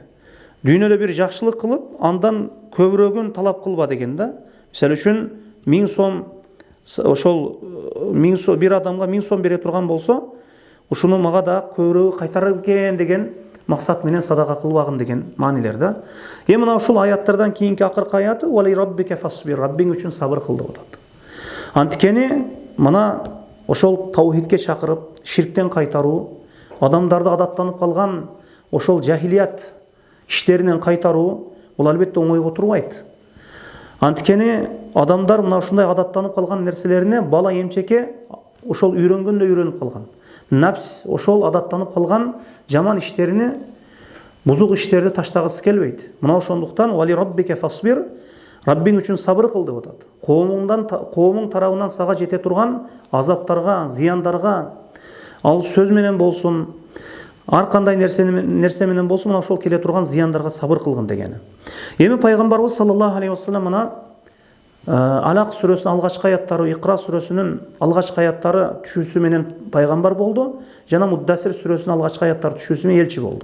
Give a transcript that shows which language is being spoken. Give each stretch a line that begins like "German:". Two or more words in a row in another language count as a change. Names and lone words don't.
Kyrgyz: Дүйнөдө бир жакшылык кылып, андан көбүрөгүн талап кылба деген да. Мисалы үчүн 1000 сом ошол 1000 сом бир адамга 1000 сом бере турган болсо, ушуну мага да көбүрөөг кайтарып экен деген максат менен садака кылбагын деген маанилер да. Эми мына ушул аяттардан кийинки акыркы аяты
Arabic: "ولربك فاصبر",
Kyrgyz: Раббиң үчүн сабыр кыл деп атат. Антикени мына ошол таухидке чакырып, ширктен кайтаруу, адамдарды адаттанып калган ошол жахилият иштеринен кайтаруу, бул албетте оңойго турбайт. Антикени адамдар мына ушундай адаттанып калган нерселерине бала эмчеке ошол үйрөнгөндөй үйрөнүп калган. Напс ошол адаттанып калган жаман иштерини, бузук иштерди таштагысы келбейт. Мына ошондуктан
Arabic: "ولربك فاصبر",
Kyrgyz: Раббиң үчүн сабыр кыл деп атат. Коомуң тарабынан сага жете турган азаптарга, зыяндарга, ал сөз менен болсун, ар кандай нерсе менен болсун, мына ошол келе турган зыяндарга сабыр кылгын дегени. Эми пайгамбарыбыз
Arabic: صلى الله عليه وسلم
Kyrgyz: мына Алак сүрөсүнүн алгачкы аяттары, Икра сүрөсүнүн алгачкы аяттары түшүүсү менен пайгамбар болду, жана Муддассир сүрөсүнүн алгачкы аяттары түшүүсү менен элчи болду.